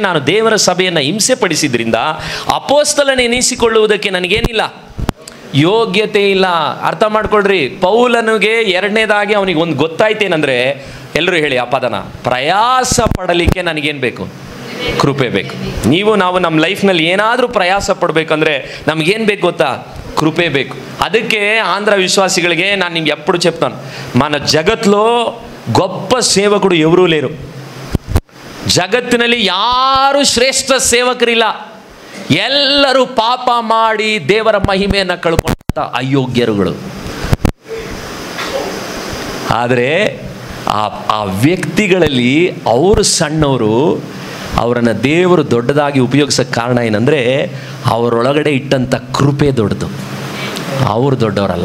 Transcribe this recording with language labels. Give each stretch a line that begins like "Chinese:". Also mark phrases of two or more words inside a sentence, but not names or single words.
Kannada: ನಾನು ದೇವರ ಸಭೆಯನ್ನು ಹಿಂಸೆ ಪಡಿಸಿದ್ರಿಂದ ಅಪೊಸ್ತಲನ ಎನಿಸಿಕೊಳ್ಳುವುದಕ್ಕೆ ನನಗೇನಿಲ್ಲ, ಯೋಗ್ಯತೆ ಇಲ್ಲ. ಅರ್ಥ ಮಾಡ್ಕೊಳ್ರಿ, ಪೌಲನಿಗೆ ಎರಡನೇದಾಗಿ ಅವನಿಗೆ ಒಂದು ಗೊತ್ತಾಯ್ತೇನೆಂದರೆ, ಎಲ್ಲರೂ ಹೇಳಿ ಆ ಪದನ, ಪ್ರಯಾಸ ಪಡಲಿಕ್ಕೆ ನನಗೇನು ಬೇಕು? ಕೃಪೆ ಬೇಕು. ನಾವು ನಮ್ಮ ಲೈಫ್ನಲ್ಲಿ ಏನಾದರೂ ಪ್ರಯಾಸ ಪಡಬೇಕಂದ್ರೆ ನಮಗೇನು ಬೇಕು ಗೊತ್ತಾ? ಕೃಪೆ ಬೇಕು. ಅದಕ್ಕೆ
Telugu: ఆంధ్ర
Kannada: ವಿಶ್ವಾಸಿಗಳಿಗೆ ನಾನು ನಿಮ್ಗೆ
Telugu: ఎప్పుడు చెప్తాను, మన జగత్తులో గొప్ప సేవకుడు ఎవరూ లేరు.
Kannada: ಜಗತ್ತಿನಲ್ಲಿ ಯಾರು ಶ್ರೇಷ್ಠ ಸೇವಕರಿಲ್ಲ. ಎಲ್ಲರೂ ಪಾಪ ಮಾಡಿ ದೇವರ ಮಹಿಮೆಯನ್ನು ಕಳ್ಕೊಂಡ ಅಯೋಗ್ಯರುಗಳು. ಆದರೆ ಆ ವ್ಯಕ್ತಿಗಳಲ್ಲಿ ಅವರು ಸಣ್ಣವರು, ಅವರನ್ನು ದೇವರು ದೊಡ್ಡದಾಗಿ ಉಪಯೋಗಿಸೋಕ್ಕೆ ಕಾರಣ ಏನಂದರೆ ಅವರೊಳಗಡೆ ಇಟ್ಟಂಥ ಕೃಪೆ ದೊಡ್ಡದು, ಅವರು ದೊಡ್ಡವರಲ್ಲ.